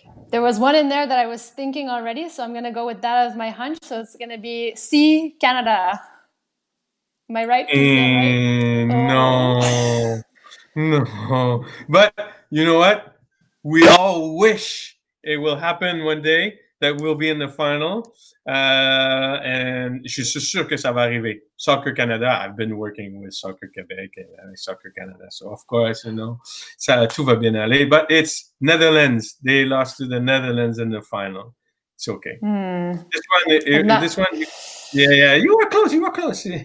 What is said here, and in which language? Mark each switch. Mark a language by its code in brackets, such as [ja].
[en] There was one in there that I was thinking already, so I'm going to go with that as my hunch. So it's going to be C, Canada. Am I right? No. No. But you know what? We all wish it will happen one day, that we'll be in the final. [fr] And je suis sûr que ça va arriver. [en] Soccer Canada, I've been working with Soccer Québec and Soccer Canada. So, of course, [fr] tout va bien aller. [en] But it's Netherlands. They lost to the Netherlands in the final. It's okay. This one, yeah, you were close.